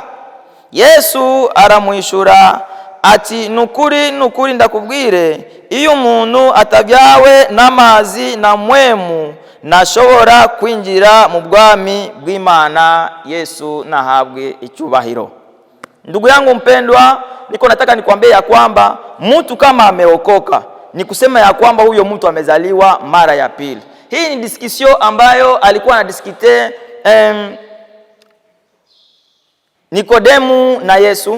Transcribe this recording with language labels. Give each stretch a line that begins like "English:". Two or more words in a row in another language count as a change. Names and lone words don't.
Rundi: Yesu aramwishura ati, nukuri nukuri ndakubwire, iyo umuntu atabyawe n'amazi na mwemu ntashobora kwinjira mu bwami bw'Imana. Yesu nahabwe icyubahiro.
Swahili: Ndugu yangu mpendwa, niko nataka nikwambie ya kwamba mtu kama ameokoka ni kusema ya kwamba huyo mtu amezaliwa mara ya pili. Hii ni diskisio ambayo alikuwa anadiskite Nikodemu na Yesu.